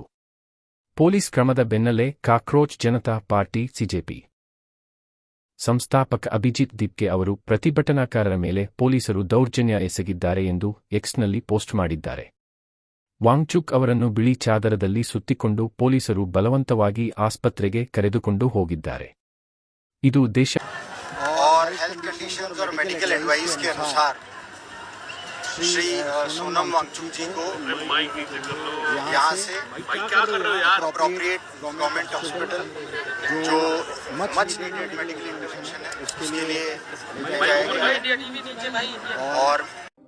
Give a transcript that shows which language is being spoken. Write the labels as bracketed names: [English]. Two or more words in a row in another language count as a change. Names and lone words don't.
[Kannada] ಪೊಲೀಸ್ ಕ್ರಮದ ಬೆನ್ನಲ್ಲೇ ಕಾಕ್ರೋಚ್ ಜನತಾ ಪಾರ್ಟಿ ಸಿಜೆಪಿ ಸಂಸ್ಥಾಪಕ ಅಭಿಜಿತ್ ದಿಬ್ಕೆ ಅವರು ಪ್ರತಿಭಟನಾಕಾರರ ಮೇಲೆ ಪೊಲೀಸರು ದೌರ್ಜನ್ಯ ಎಸಗಿದ್ದಾರೆ ಎಂದು ಎಕ್ಸ್ನಲ್ಲಿ ಪೋಸ್ಟ್ ಮಾಡಿದ್ದಾರೆ. ವಾಂಗ್ಚುಕ್ ಅವರನ್ನು ಬಿಳಿ ಚಾದರದಲ್ಲಿ ಸುತ್ತಿಕೊಂಡು ಪೊಲೀಸರು ಬಲವಂತವಾಗಿ ಆಸ್ಪತ್ರೆಗೆ ಕರೆದುಕೊಂಡು ಹೋಗಿದ್ದಾರೆ. ಇದು ದೇಶ [Hindi] श्री सोनम वांगचुक जी को यहाँ से [English] appropriate government hospital [Hindi] जो [English] much needed medical intervention [Hindi] है उसके लिए और